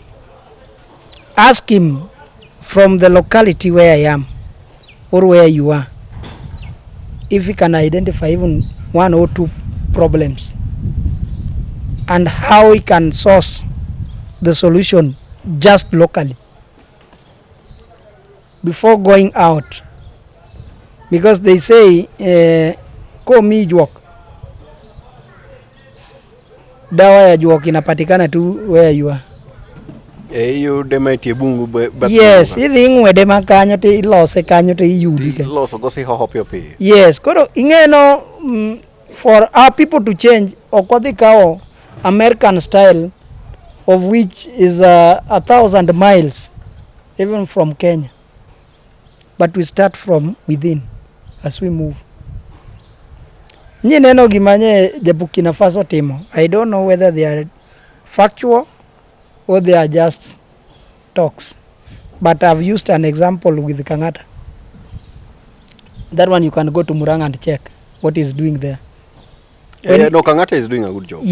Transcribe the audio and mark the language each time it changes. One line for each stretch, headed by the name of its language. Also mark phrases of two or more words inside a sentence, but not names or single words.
English: Ask him from the locality where I am or where you are if he can identify even one or two problems and how he can source the solution just locally before going out, because they say
Luo (Kenya and Tanzania): ko mi juok,
Swahili: dawa ya juok inapatikana tu
English: where you are.
Luo (Kenya and Tanzania): You demaitie bungu yes, idhi ing'wede makanyo to ilose kanyo to iyudi ka. Iloso go si hoho pio pio.
English: Yes,
Luo (Kenya and Tanzania): koro ing'eno
English: for our people to change,
Luo (Kenya and Tanzania): ok odhi kao
English: American style of which is 1,000 miles even from Kenya. But we start from within as we move.
Luo (Kenya and Tanzania): Nyi neno gimanye Burkina Faso timo.
English: I don't know whether they are factual or they are just talks. But I've used an example with Kangata. That one you can go to Murang'a and check what he's doing there. No, Kangata is doing a good job.